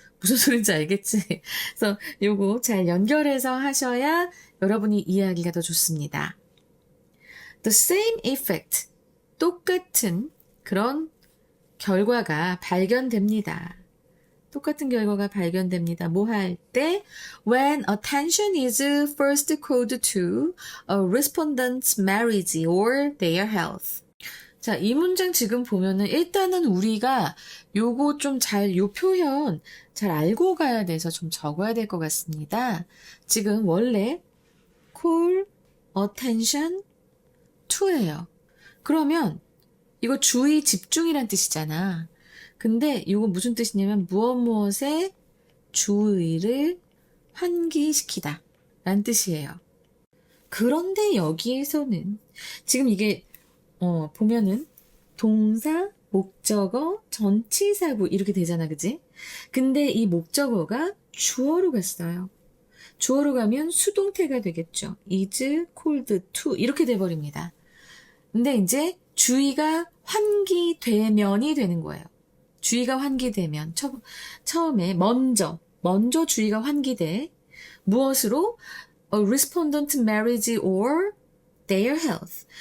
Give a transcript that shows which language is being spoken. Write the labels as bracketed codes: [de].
[ko] 무슨 소리인지 알겠지? 그래서 요거 잘 연결해서 하셔야 여러분이 이해하기가 더 좋습니다. [en] The same effect, [ko] 똑같은 그런 결과가 발견됩니다. 똑같은 결과가 발견됩니다. 뭐 할 때? [en] When attention is first called to a respondent's marriage or their health. [ko] 자, 이 문장 지금 보면은 일단은 우리가 요거 좀 요 표현 잘 알고 가야 돼서 좀 적어야 될 것 같습니다. 지금 원래 [en] call attention to [ko] 예요. 그러면 이거 주의 집중이란 뜻이잖아. 근데 이거 무슨 뜻이냐면 무엇에 주의를 환기시키다 라는 뜻이에요. 그런데 여기에서는 지금 이게 보면은 동사, 목적어, 전치사구 이렇게 되잖아, 그지? 근데 이 목적어가 주어로 갔어요. 주어로 가면 수동태가 되겠죠. [en] is called to [ko] 이렇게 돼버립니다. 근데 이제 주의가 환기되면이 되는 거예요. 주의가 환기되면 처음에 먼저 주의가 환기돼 무엇으로? [en] A respondent marriage or their health.